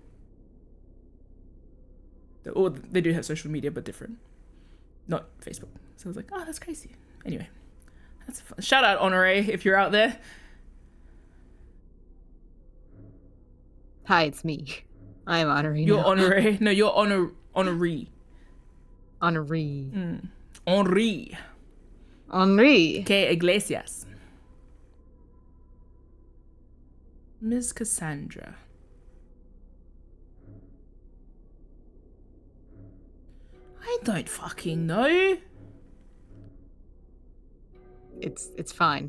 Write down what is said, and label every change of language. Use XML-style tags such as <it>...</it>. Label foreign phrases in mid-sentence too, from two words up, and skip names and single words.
<en>Or they do have social media, but different. Not Facebook. So I was like, oh, that's crazy. Anyway, that's fun. Shout out Honore if you're out there. Hi, it's me. I'm Honoree. You're now. Honore. No, you're Honoree. Honoree. Henri. Henri. Que Iglesias. Ms. Cassandra. I don't fucking know. It's fine.</en>